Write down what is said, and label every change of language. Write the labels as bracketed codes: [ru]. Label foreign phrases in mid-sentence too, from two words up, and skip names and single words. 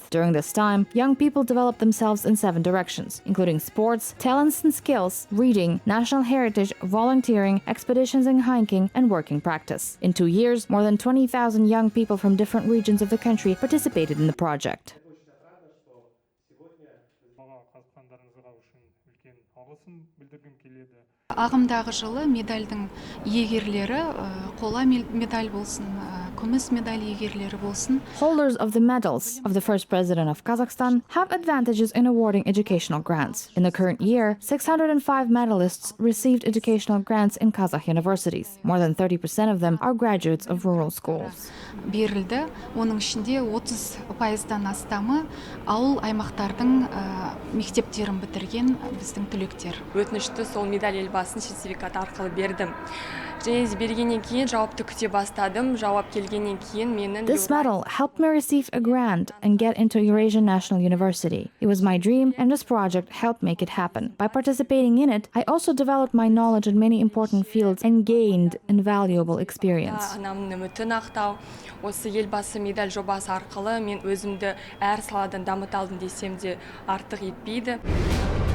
[en] During this time, young people develop themselves in 7 directions, including sports, talents and skills, reading, national heritage, volunteering, expeditions and hiking, and working practice. In 2 years, more than 20,000 young people from different regions of the country participated in the project. [kk] Ағымдағы жылы медальдің иегерлері, қола медаль болсын, күміс медаль иегерлері болсын. [en] Holders of the medals of the first president of Kazakhstan have advantages in awarding educational grants. In the current year, 605 medalists received educational grants in Kazakh universities. More than 30% of them are graduates of rural schools. [kk] Берілді, оның ішінде 30%-дан астамы ауыл аймақтардың мектептерін бітірген біздің түлектер. Өтінішті сол медаль елбасын сертификат арқылы бердім. Және бергеннен кейін жауапты күте бастадым. Жауап келгеннен кейін менің... [en] This medal helped me receive a grant and get into Eurasian National University. It was my dream, and this project helped make it happen. By participating in it, I also developed my knowledge in many important fields and gained invaluable experience. [kk] Анамның үмітін ақтау, осы елбасы медаль жобасы арқылы мен өзімді әр саладан дамыта алдым десем де артық етпейді.